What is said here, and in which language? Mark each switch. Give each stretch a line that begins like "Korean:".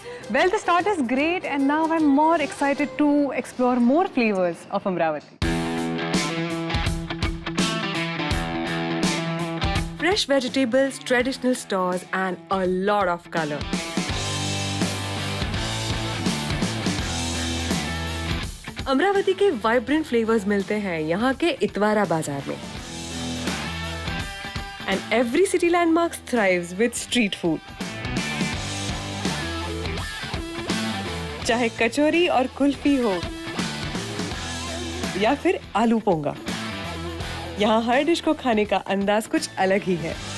English: Well, the start is great, and now I'm more excited to explore more flavors of Amravati. Fresh vegetables, traditional stores, and a lot of color.
Hindi: Amravati के vibrant flavours मिलते हैं यहाँ के इतवारा बाजार में.
English: And every city landmark thrives with street food.
Hindi: चाहे कचौरी और कुल्फी हो या फिर आलू पोंगा, यहाँ हर डिश को खाने का अंदाज कुछ अलग ही है.